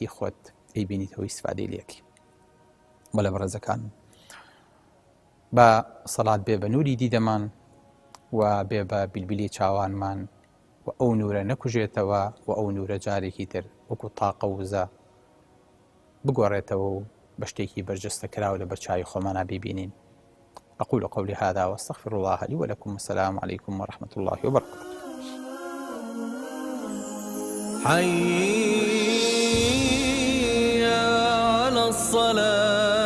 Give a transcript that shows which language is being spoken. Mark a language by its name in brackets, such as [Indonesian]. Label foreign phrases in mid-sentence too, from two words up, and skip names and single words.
[Central Kurdish] خۆت ئەیبینیتەوە ئیسفادەی لێکی بەڵێ بەڕێزەکانم بە سەڵات بێ بە نوری دیدەمان و بێ بە بیلبیلی چاوانمان و ئەو نورە نەکوژێتەوە و ئەو نورە جارێکی تر وەکو تاقە وزە بگۆڕێتەوە و بە شتێکی بەرجەستە کراوە لە بەرچاوی خۆمانە بیبینین [Arabic] أقول قولي هذا واستغفر الله لي ولكم والسلام عليكم ورحمة الله وبركاته حي على الصلاة